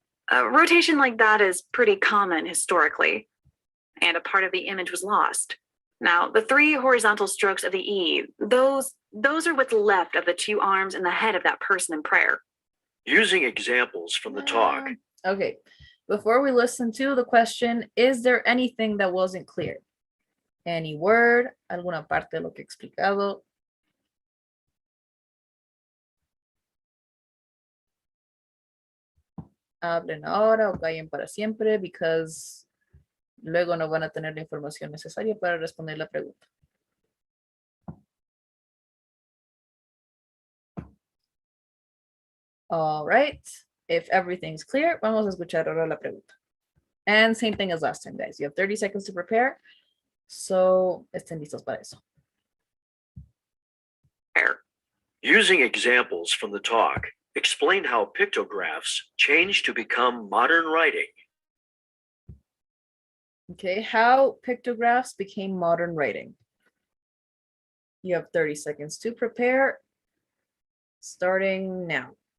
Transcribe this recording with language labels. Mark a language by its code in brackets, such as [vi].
[en] Rotation like that is pretty common historically, and a part of the image was lost. Now, the three horizontal strokes of the E, those are what's left of the two arms and the head of that person in prayer. Using examples from the talk, Okay, before we listen to the question, is there anything that wasn't clear? Any word, [es] alguna parte de lo que he explicado? Hablen ahora o callen para siempre, [en] because [es] luego no van a tener la información necesaria para responder la pregunta. [en] All right, if everything's clear, [es] vamos a escuchar ahora la pregunta. [en] And same thing as last time, guys. You have 30 seconds to prepare. [es] So, estén listos para eso. [en] using examples from the talk, explain how pictographs changed to become modern writing. Okay, how pictographs became modern writing. You have 30 seconds to prepare, starting now.